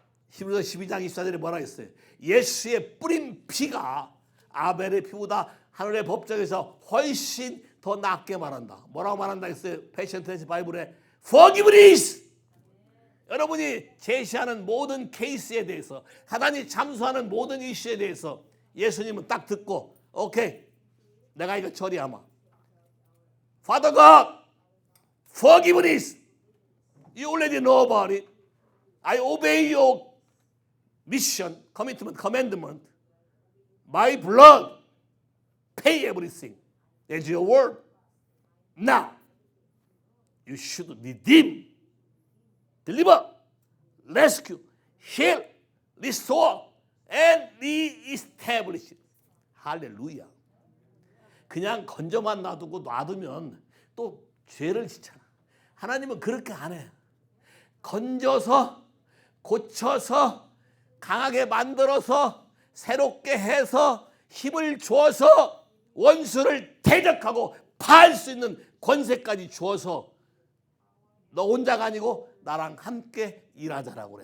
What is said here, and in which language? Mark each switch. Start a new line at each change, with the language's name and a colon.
Korean: 히브리서 12장 24절에 뭐라 했어요? 예수의 뿌린 피가 아벨의 피보다 하늘의 법정에서 훨씬 더 낫게 말한다. 뭐라고 말한다 했어요? 패션 트랜스 바이블에
English: forgiveness.
Korean: 여러분이 제시하는 모든 케이스에 대해서, 하나님이 잠수하는 모든 이슈에 대해서 예수님은 딱 듣고 오케이, 내가 이거 처리하마.
English: Father God, forgiveness. You already know about it. I obey your mission, commitment, commandment. My blood, pay everything. That's your word. Now, you should redeem, deliver, rescue, heal, restore, and re-establish.
Korean: 할렐루야. 그냥 건져만 놔두면 또 죄를 짓잖아. 하나님은 그렇게 안 해. 건져서, 고쳐서, 강하게 만들어서, 새롭게 해서, 힘을 주어서 원수를 대적하고 파할 수 있는 권세까지 주어서 너 혼자가 아니고 나랑 함께 일하자라고 그래.